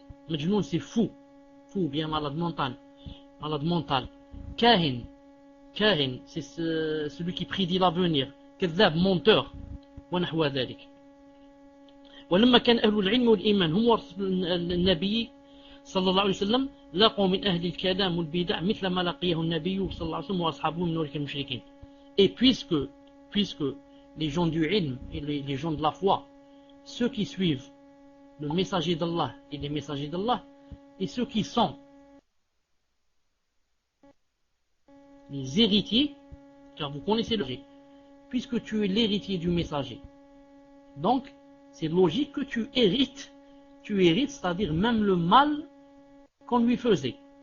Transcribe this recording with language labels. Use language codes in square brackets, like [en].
[fr] Majnoun, c'est fou, bien malade mental. Kahin, c'est celui qui prédit l'avenir. Kadhab, menteur. [ar] ونحو ذلك. ولما كان أهل العلم والإيمان هم ورثة النبي صلى الله عليه وسلم لقوا من أهل الكلام والبدع مثل ما لقيه النبي صلى الله عليه وسلم وأصحابه من أولئك المشركين. [fr] Et puisque les gens du ilm et les gens de la foi, ceux qui suivent le messager d'Allah et les messagers d'Allah, et ceux qui sont les héritiers, car vous connaissez le messager, puisque tu es l'héritier du messager, donc c'est logique que tu hérites, c'est-à-dire même le mal qu'on lui faisait.